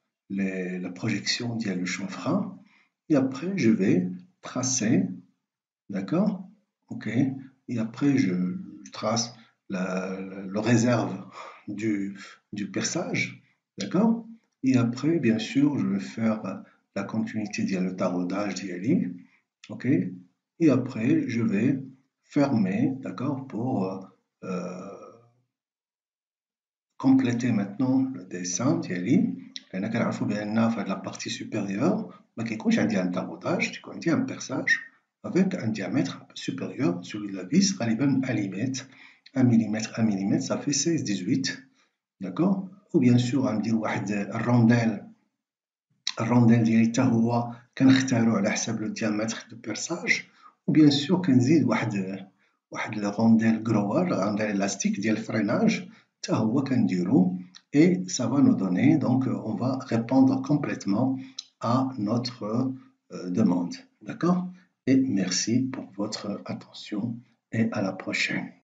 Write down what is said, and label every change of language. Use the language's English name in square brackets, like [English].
[French] la projection ديال le chanfrein et après je vais tracer, d'accord, ok, et après je trace le réserve du perçage, d'accord, et après bien sûr je vais faire la continuité le taraudage d'IALI, ok, et après je vais fermer, d'accord, pour compléter maintenant le dessin ديالي. [Arabic] لأن كنعرفو بأن في هاد [French] la partie supérieure [Arabic] ما كيكونش عندي [French] un taraudage, [Arabic] كيكون عندي [French] un perçage avec un diamètre supérieur, celui de la vis [Arabic] غالبا [French] 1 mm, ça fait 16-18, d'accord. ou bien sûr [Arabic] غندير واحد الرونديل ديالي حتى هو كنختارو على حسب لو [French] diamètre de perçage. ou bien sûr [Arabic] كنزيد واحد الرونديل غروار رونديل élastique ديال الفريناج حتى هو كنديرو [French] et ça va nous donner, donc on va répondre complètement à notre demande, d'accord. Et merci pour votre attention et à la prochaine.